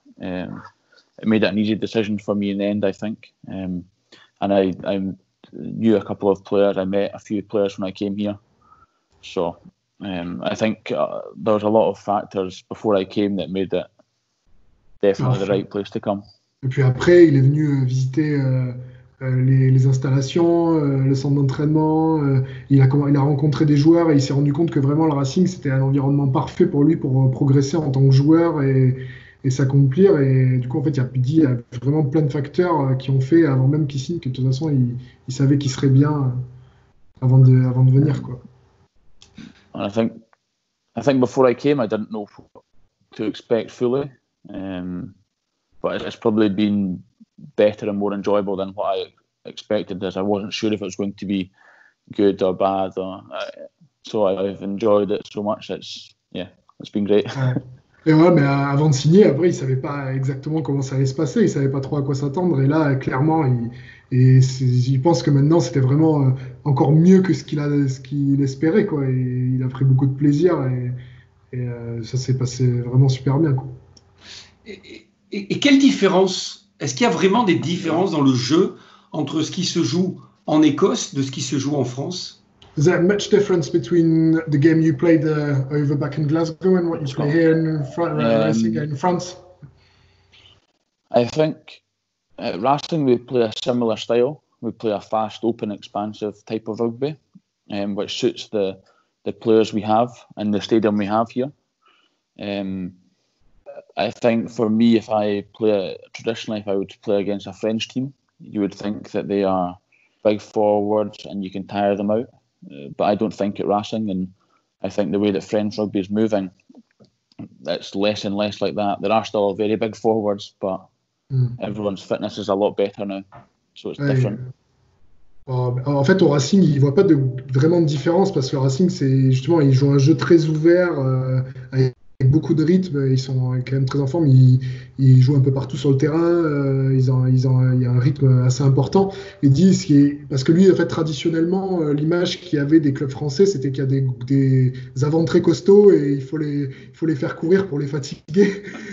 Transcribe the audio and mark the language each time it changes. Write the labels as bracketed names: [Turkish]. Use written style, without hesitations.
[English] It made it an easy decision for me in the end, I think. And I knew a couple of players. I met a few players when I came here. So I think there was a lot of factors before I came that made it definitely the right place to come. [French] Et puis après, il est venu visiter les installations, le centre d'entraînement. Il a rencontré des joueurs et il s'est rendu compte que vraiment le Racing, c'était un environnement parfait pour lui pour progresser en tant que joueur et s'accomplir. Et du coup, en fait, il y a vraiment plein de facteurs qui ont fait, avant même qu'il signe, que de toute façon, il savait qu'il serait bien avant de venir, quoi. [English] And I think before I came, I didn't know what to expect fully. But it's probably been better and more enjoyable than what I expected, as I wasn't sure if it was going to be good or bad. So I've enjoyed it so much. It's been great. [French] Et ouais, mais avant de signer, après, il savait pas exactement comment ça allait se passer. Il savait pas trop à quoi s'attendre. Et là, clairement, il pense que maintenant, c'était vraiment encore mieux que ce qu'il espérait, quoi. Et il a pris beaucoup de plaisir et ça s'est passé vraiment super bien, quoi. Et quelle différence? Est-ce qu'il y a vraiment des différences dans le jeu entre ce qui se joue en Écosse de ce qui se joue en France? [English] Is there much difference between the game you played over back in Glasgow and what you play here in France? I think at Racing we play a similar style. We play a fast, open, expansive type of rugby, which suits the players we have and the stadium we have here. I think for me, if I would play against a French team, you would think that they are big forwards and you can tire them out. But I don't think at Racing, and I think the way that French rugby is moving, it's less and less like that. There are still very big forwards, but everyone's fitness is a lot better now, so it's different. [French] En fait, au Racing, il ne voit pas vraiment de différence parce que le Racing, c'est justement, ils jouent un jeu très ouvert avec beaucoup de rythme. Ils sont quand même très en forme. Ils jouent un peu partout sur le terrain. Il y a un rythme assez important. Il dit, parce que lui, en fait, traditionnellement, l'image qu'il y avait des clubs français, c'était qu'il y a des avants très costauds et il faut les faire courir pour les fatiguer.